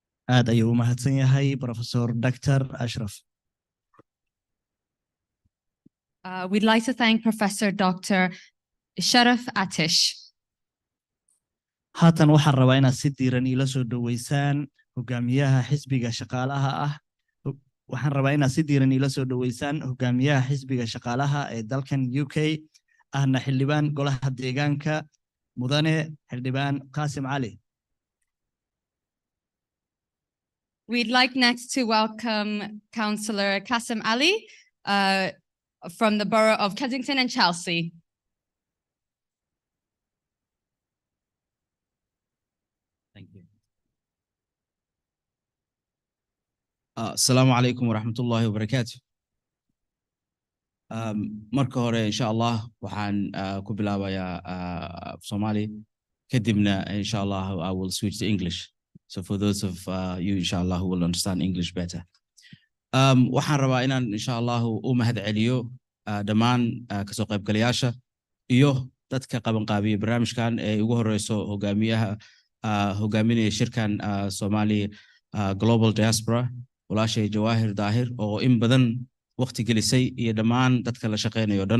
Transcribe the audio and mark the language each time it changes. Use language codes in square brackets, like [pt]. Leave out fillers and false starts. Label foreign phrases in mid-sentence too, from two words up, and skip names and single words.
[so] aad ayuu u mahadsan yahay Professor Dr. Ashraf. [en] We'd like to thank Professor Dr. Sharaf Atish. [so] haatan waxaan rabaa inaad si diiran ila soo dhaweysaan hogaamiyaha xisbiga shaqaalaha ah. waxaan rabaa inaad si diiran ila soo dhaweysaan hogaamiyaha xisbiga shaqaalaha ee dalkan UK ahna xildhibaan golaha deegaanka mudane xildhibaan Qasim Ali. [en] We'd like next to welcome Councillor Qasim Ali from the borough of Kensington and Chelsea. Thank you. [ar] السلام عليكم ورحمة الله وبركاته. [so] Marka hore [ar] إن شاء الله [so] waxaan ku bilaabayaa Somali kadibna [ar] إن شاء الله [en] I will switch to English. So for those of you [ar] إن شاء الله [en] who will understand English better. [so] Waxaan rabaa inaan [ar] إن شاء الله [so] u mahad celiyo dhammaan kasoo qaybgalayaasha iyo dadka qabanqaabiya barnaamijkan ee ugu horeyso hogaaminaya shirkan Somali Global Diaspora walaashay Jawaahir Daahir oo in badan waqti gelisay iyo dhammaan dadka la shaqeynayo dhan.